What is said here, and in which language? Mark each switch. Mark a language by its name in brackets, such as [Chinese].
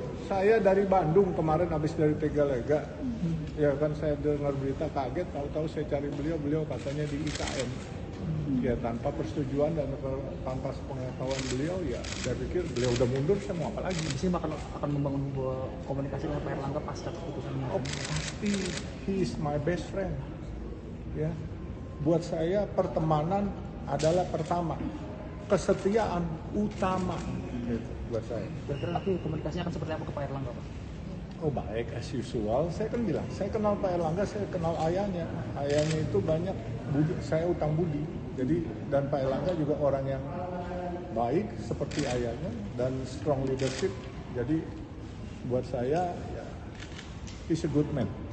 [Indonesian] Saya dari Bandung kemarin habis dari Tegalega. Ya kan saya dengar berita kaget, tahu-tahu saya cari beliau katanya di IKN. Ya tanpa persetujuan dan tanpa pengetahuan beliau, ya saya pikir beliau udah mundur, saya mau apa lagi. Di sini akan membangun sebuah komunikasi dengan Pak Airlangga pasca keputusan ini. Oh pasti, [English] he is my best friend. [Indonesian] Ya, buat saya pertemanan adalah pertama, kesetiaan utama. Gitu, buat saya. Kira-kira nanti komunikasinya akan seperti apa ke Pak Airlangga, Pak? Oh baik, [English] as usual. [Indonesian] Saya kan bilang, saya kenal Pak Airlangga, saya kenal ayahnya. Ayahnya itu banyak budi, saya utang budi. Jadi dan Pak Airlangga juga orang yang baik seperti ayahnya dan [English] strong leadership. [Indonesian] Jadi buat saya, ya, [English] he's a good man.